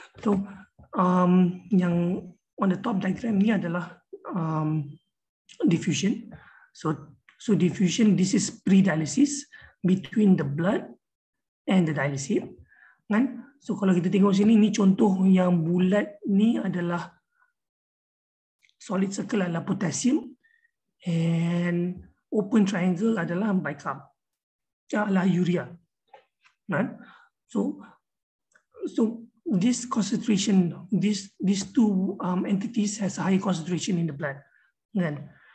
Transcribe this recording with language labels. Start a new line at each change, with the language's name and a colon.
Malay: So yang
English: on the top diagram
Malay: ni adalah
English: diffusion. So diffusion, this is pre-dialysis between the blood and the dialysis.
Malay: Kan? So kalau kita tengok sini, ni contoh yang bulat ni adalah solid circle adalah potassium and open triangle adalah bicarb, adalah urea. Kan?
English: So this concentration, these two entities has a higher concentration in the blood, kan?